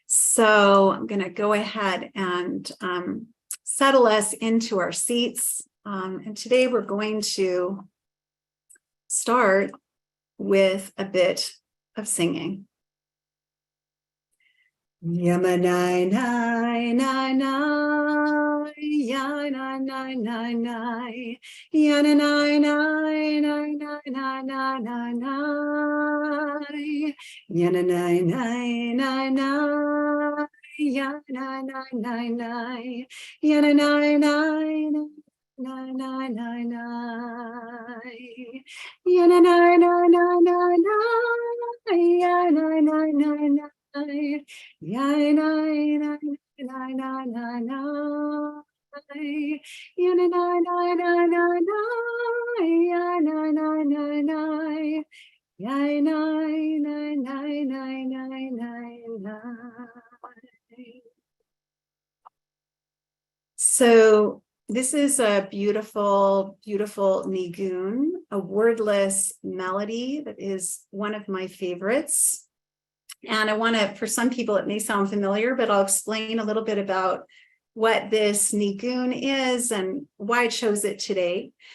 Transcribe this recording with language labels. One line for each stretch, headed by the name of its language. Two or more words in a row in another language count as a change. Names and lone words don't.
English: So I'm going to go ahead and settle us into our seats. And today we're going to start with a bit of singing. Yamanai nai nai nai, yanai nai nai nai, yanai nai nai nai nai nai nai nai, yanai nai nai nai, yanai nai nai nai, yanai nai nai nai. Nine nine nine nine, yeah nine nine nine nine nine, yeah nine nine nine nine, yeah nine nine nine nine nine nine, yeah nine nine nine nine nine, yeah nine nine nine nine, yeah nine nine nine nine nine nine. So this is a beautiful, beautiful nigun, a wordless melody that is one of my favorites. And I want to, for some people, it may sound familiar, but I'll explain a little bit about what this nigun is and why I chose it today.